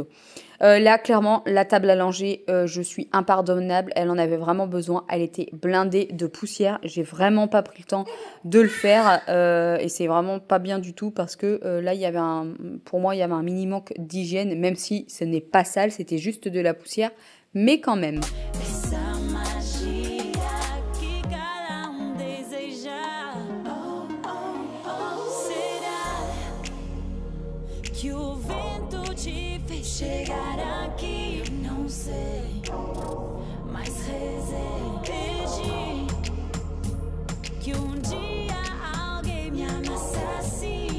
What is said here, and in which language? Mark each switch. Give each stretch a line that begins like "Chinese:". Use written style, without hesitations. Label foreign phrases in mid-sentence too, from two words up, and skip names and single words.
French: Là, clairement, la table à langer, je suis impardonnable. Elle en avait vraiment besoin. Elle était blindée de poussière. J'ai vraiment pas pris le temps de le faire. Et c'est vraiment pas bien du tout parce que là, pour moi, il y avait un mini manque d'hygiène. Même si ce n'est pas sale, c'était juste de la poussière. Mais quand même.
Portuguese: Chegar aqui, eu não sei, mas rezei, pedi que dia alguém me amasse assim.